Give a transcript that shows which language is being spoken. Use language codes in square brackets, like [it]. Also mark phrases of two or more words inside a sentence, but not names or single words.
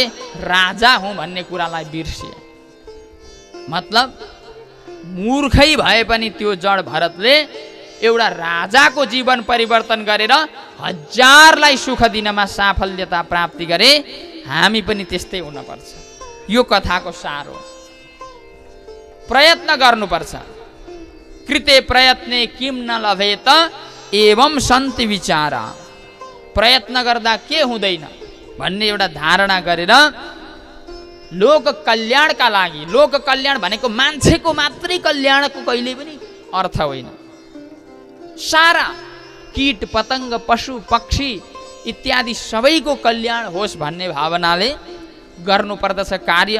[ne] राजा हुँ भन्ने कुरालाई बिर्सिए। मतलब मूर्खै भए पनि त्यो जड भरतले एउटा राजाको जीवन परिवर्तन गरेर हजारलाई सुख दिनमा साफल्यता प्राप्ति गरे। हामी पनि त्यस्तै हुनुपर्छ। यो कथाको सार हो। प्रयत्न गर्नुपर्छ। [sa] कृते प्रयत्ने किम न लभेत एवं सन्ति विचारा। [ne] प्रयत्न गर्दा के हुँदैन भन्ने एउटा धारणा गरेर लोक कल्याणका लागि। लोक कल्याण भनेको मान्छेको मात्रै कल्याणको कहिले पनि अर्थ होइन। सारा कीट पतंग पशु पक्षी इत्यादि सबैको कल्याण होस् भन्ने भावनाले गर्नुपर्दछ कार्य।